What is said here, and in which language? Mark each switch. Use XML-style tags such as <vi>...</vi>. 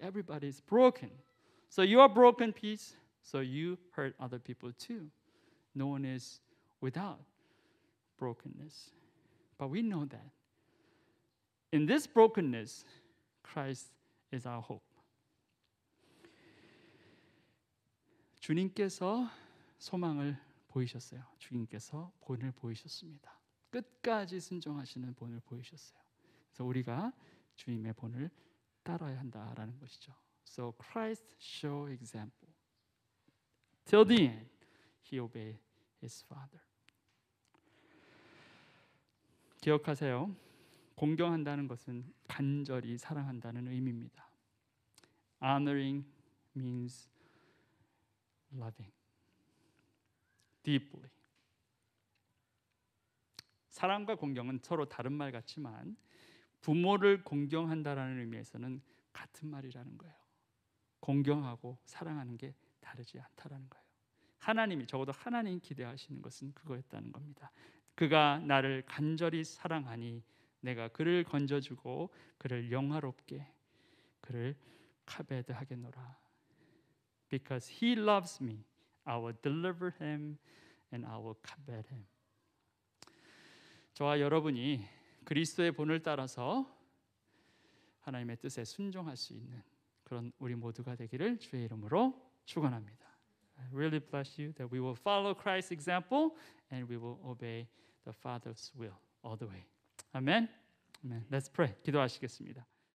<en>Everybody is broken. So you are broken piece, so you hurt other people too. No one is without brokenness. But we know that in this brokenness, Christ is our hope.</en> <ko>주님께서 소망을 보이셨어요. 주님께서 본을 보이셨습니다. 끝까지 순종하시는 본을 보이셨어요. 그래서 우리가 주님의 본을 따라야 한다라는 것이죠.</ko> <en>So Christ show example. Till the end, he obeyed his father.</en> <ko>기억하세요. 공경한다는 것은 간절히 사랑한다는 의미입니다.</ko> <en>Honoring means loving deeply.</en> <ko>사랑과 공경은 서로 다른 말 같지만 부모를 공경한다라는 의미에서는 같은 말이라는 거예요. 공경하고 사랑하는 게 다르지 않다라는 거예요. 하나님이 적어도 하나님 기대하시는 것은 그거였다는 겁니다. 그가 나를 간절히 사랑하니 내가 그를 건져주고 그를 영화롭게 그를 카베드하겠노라.</ko> <en>Because he loves me, I will deliver him and I will kabed him.</en> <ko>저와 여러분이 그리스도의 본을 따라서 하나님의 뜻에 순종할 수 있는 그런 우리 모두가 되기를 주의 이름으로 축원합니다.</ko> <en>I really bless you that we will follow Christ's example and we will obey the Father's will all the way. Amen. Amen. Let's pray.</en> <ko>기도하시겠습니다.</ko>